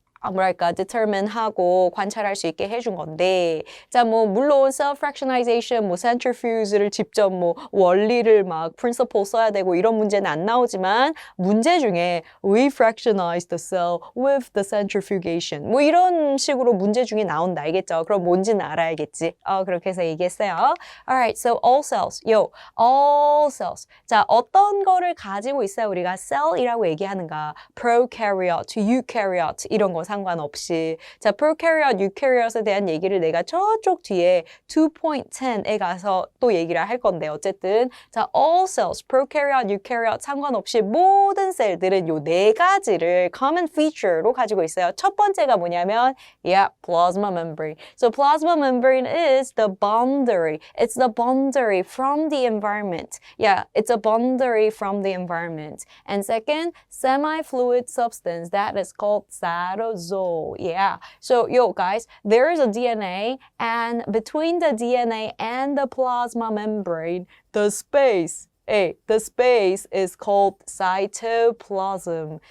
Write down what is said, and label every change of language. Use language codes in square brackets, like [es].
[ko] 뭐랄까 determine하고 관찰할 수 있게 해준 건데 자, 뭐 물론 self-fractionization, 뭐 centrifuge를 직접 뭐 원리를 막 principle 써야 되고 이런 문제는 안 나오지만 문제 중에 [en] we fractionize the cell with the centrifugation [ko] 뭐 이런 식으로 문제 중에 나온다 알겠죠? 그럼 뭔지는 알아야겠지. 그렇게 해서 얘기했어요. [en] Alright, so all cells, all cells. [ko] 자, 어떤 거를 가지고 있어야 우리가 cell이라고 얘기하는가? prokaryote, eukaryote 이런 거 상관없이 자, prokaryote, eukaryot에 대한 얘기를 내가 저쪽 뒤에 2.10에 가서 또 얘기를 할 건데 어쨌든 자, all cells, prokaryote, eukaryote 상관없이 모든 셀들은 요 네 가지를 common feature로 가지고 있어요. 첫 번째가 뭐냐면 plasma membrane. [en] So plasma membrane is the boundary. It's the boundary from the environment. It's a boundary from the environment. And second, semi-fluid substance that is called cytosol. So guys, there is a DNA and between the DNA and the plasma membrane, the space is called cytoplasm.